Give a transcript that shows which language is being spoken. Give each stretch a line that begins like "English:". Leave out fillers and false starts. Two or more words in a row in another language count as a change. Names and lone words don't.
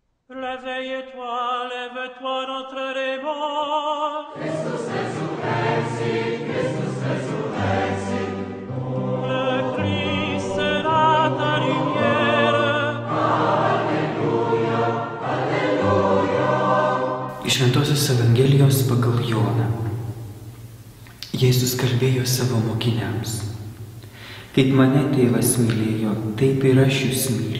French: Lève-toi notre remords.
Latin: Christus resurrexit, Christus resurrexit.
French: Le Christ sera ta lumière.
Lithuanian: Alleluja, alleluja. Iš Šventosios Evangelijos pagal Joną. Jėzus kalbėjo savo mokiniams: Kaip mane tėvas mylėjo, taip ir aš jūs myliu.